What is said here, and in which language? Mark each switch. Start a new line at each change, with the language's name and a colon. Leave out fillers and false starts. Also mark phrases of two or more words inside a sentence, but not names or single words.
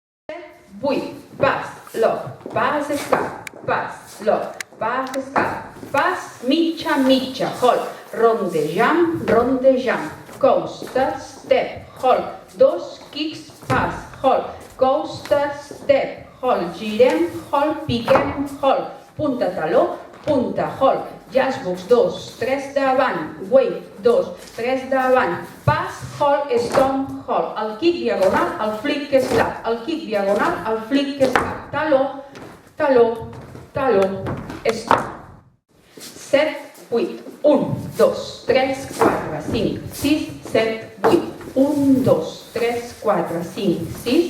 Catalan: 8, pas, loc, pas, escap, pas, loc, pas, escap, pas, mitja, mitja,
English: hold, rondejam, coaster, step, hold, 2 kicks, pas, hold, coaster, step, hold, girem, hold, piquem, hold,
Catalan: punta taló, punta,
English: hold,
Catalan: jazzbox, 2, 3 davant, wave, 2, 3 davant, pas,
English: hold, stomp, hold,
Catalan: el kick diagonal, el
English: flick slap,
Catalan: el kick diagonal, el
English: flick slap,
Catalan: taló, taló, taló, stomp. 7, 8, 1, 2, 3, 4, 5, 6, 7, 8, 1, 2, 3, 4, 5, 6,